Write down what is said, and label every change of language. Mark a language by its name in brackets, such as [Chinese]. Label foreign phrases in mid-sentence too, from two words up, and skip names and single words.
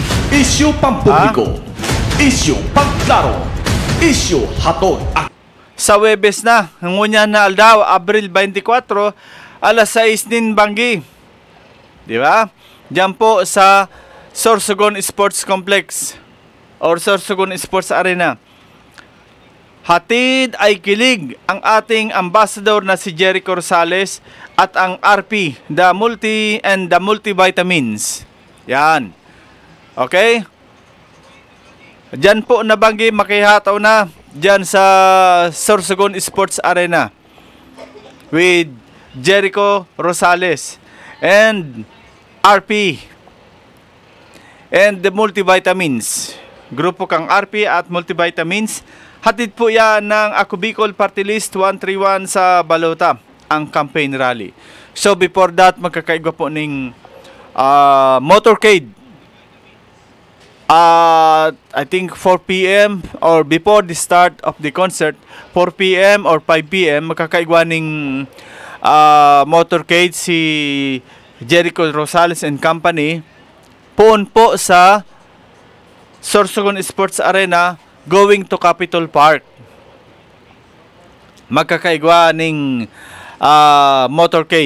[Bikol] Isyu pampubliko. Isyu pagklaro. Isyu hatod Sa Webes na, ngunyan na aldaw, Abril 24, alas 6 din Banggi. [Filipino] Di ba? Diyan po sa Sorsogon Sports Complex or Sorsogon Sports Arena. Hatid ay kilig ang ating ambassador na si Jericho Rosales at ang RP, the Multi and the Multivitamins. Yan. Okay? Diyan po na Banggi, makihataw na diyan sa Sorsogon Sports Arena with Jericho Rosales and RP and the Multivitamins. Grupo kang RP at Multivitamins. Hatid po yan ng Ako Bicol Party List 131 sa Balota, ang [English] campaign rally. So before that, [Bikol] magkakaigwa po ng motorcade. [English] I think 4 p.m. or before the start of the concert, 4 p.m. or 5 p.m. [Bikol] magkakaigwa ng motorcade si Jericho Rosales and Company poon po sa Sorsogon Sports Arena [English] going to [Bikol] Capitol Park. Magkakaigwa ng motorcade.